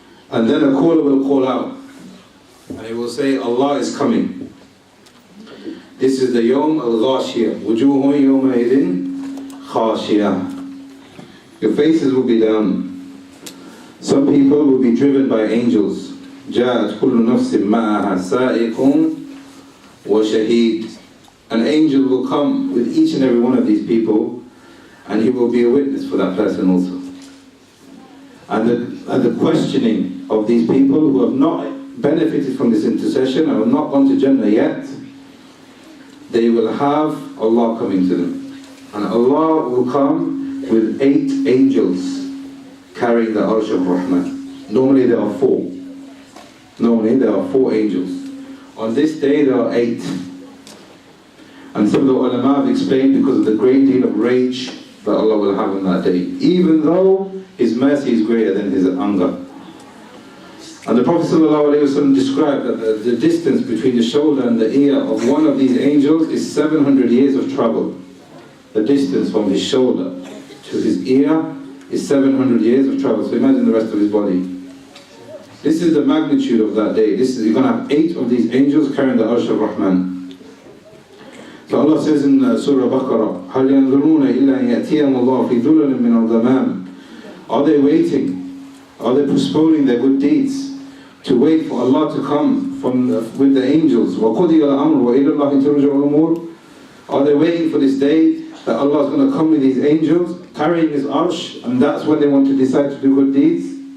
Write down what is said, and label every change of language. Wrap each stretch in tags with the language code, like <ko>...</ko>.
<en>And then a caller will call out, and he will say, Allah is coming. This is the Yawm al-Ghashiyah.</en> <ar>Wujuhun yawma idin khashiyah.</ar> <en>Your faces will be down. Some people will be driven by angels.</en> <ar>جاءت كل نفس معها سائق وشهيد.</ar> <en>An angel will come with each and every one of these people, and he will be a witness for that person also. And the questioning of these people who have not benefited from this intercession and have not gone to Jannah yet, they will have Allah coming to them. And Allah will come with 8 angels carrying the Arsh of Rahman. Normally there are 4. Normally there are 4 angels. On this day there are 8. And some of the ulama have explained because of the great deal of rage that Allah will have on that day, even though His mercy is greater than His anger. And the Prophet ﷺ described that the distance between the shoulder and the ear of one of these angels is 700 years of travel. The distance from his shoulder to his ear is 700 years of travel. So imagine the rest of his body. This is the magnitude of that day. You're going to have 8 of these angels carrying the Arsh of Rahman. So Allah says in Surah Bakr,</en> <ar>هَلْ يَنْظُرُونَ إِلَّا أَنْ يَأْتِيَهُمُ اللَّهُ فِي ظُلَلٍ مِّنَ الْغَمَامِ.</ar> <en>Are they waiting? Are they postponing their good deeds to wait for Allah to come with the angels?</en> <ar>وَقُضِيَ الْأَمْرُ وَإِلَى اللَّهِ تُرْجَعُ الْأُمُورُ.</ar> <en>Are they waiting for this day that Allah is going to come with these angels carrying His Arsh, and that's when they want to decide to do good deeds?</en>